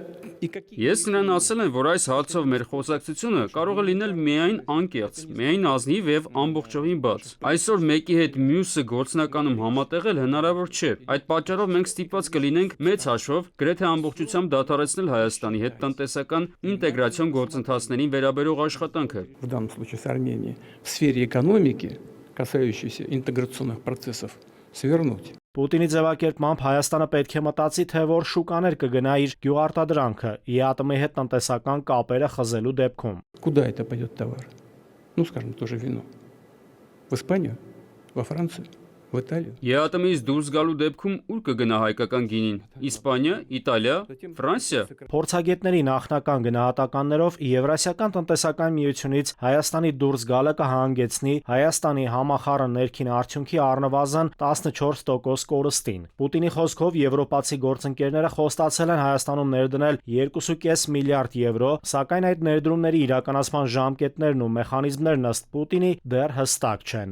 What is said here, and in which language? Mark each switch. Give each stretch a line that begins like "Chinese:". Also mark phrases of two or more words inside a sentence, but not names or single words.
Armenian: Ես նրան ասել եմ, որ այս հարցով մեր խոսակցությունը կարող է լինել միայն անկեղծ, միայն ազնիվ եւ ամբողջովին բաց։ Այսօր մեկի հետ մյուսը գործնականում համատեղել հնարավոր չէ։ Այդ պատճառով մենք ստիպված կլինենք մեծ հաշվով գրեթե ամբողջությամբ դադարեցնել Հայաստանի հետ տնտեսական ինտեգրացիոն գործընթացներին վերաբերող աշխատանքը։
Russian: В данном случае с Арменией в сфере экономики, касающейся интеграционных процессов, свернуть.
Armenian: Պուտինի ձևակերպմամբ Հայաստանը պետք է մտածի, թե որ շուկաներ կգնա իր գյուղարտադրանքը ԵԱՏՄ-ի հետ տնտեսական կապերը խզելու դեպքում։
Russian: Куда это пойдет товар? Ну, скажем, тоже вино. В Испанию, во Францию, в Италию.
Armenian: ԵԱՏՄ-ից դուրս գալու դեպքում ուր կգնա հայկական գինին։ Իսպանիա, Իտալիա, Ֆրանսիա։ Փորձագետների նախնական գնահատականներով Եվրասիական տնտեսական միությունից Հայաստանի դուրս գալը կհանգեցնի Հայաստանի համախառն ներքին արդյունքի առնվազն 14% կորստին։ Պուտինի խոսքով եվրոպացի գործընկերները խոստացել են Հայաստանում ներդնել 2.5 միլիարդ եվրո, սակայն այդ ներդրումների իրականացման ժամկետներն ու մեխանիզմներն ըստ Պուտինի դեռ հստակ չեն։